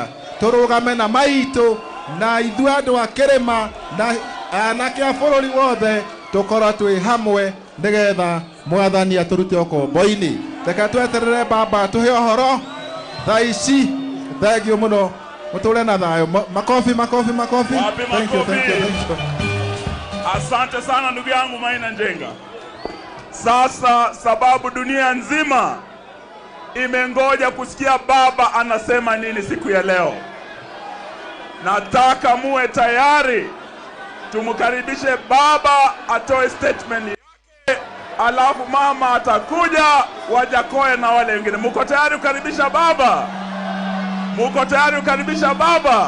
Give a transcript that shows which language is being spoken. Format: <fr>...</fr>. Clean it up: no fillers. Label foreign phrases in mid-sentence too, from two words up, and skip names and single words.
<ki>Tũrũgame na maitũ na ithuĩ andũ a kĩrĩma na anake a bũrũri wothe tũkorwo twĩ hamwe nĩgetha Mwathani atũrute ũkombo-inĩ. Reke tweterere baba tũhe ũhoro thaa ici. Thengiũ mũno, mũtũre na thayũ.</ki> <sw>Makofi.</sw> <en>Thank you.</en> <sw>Asante sana ndugu yangu Maina Njenga. Sasa sababu dunia nzima imengoja kusikia baba anasema nini siku ya leo. nataka muwe tayari. Tumkaribishe baba atoe statement yake, alafu mama atakuja, Wajakoya na wale wengine. Muko tayari kukaribisha baba? Muko tayari kukaribisha baba?</sw>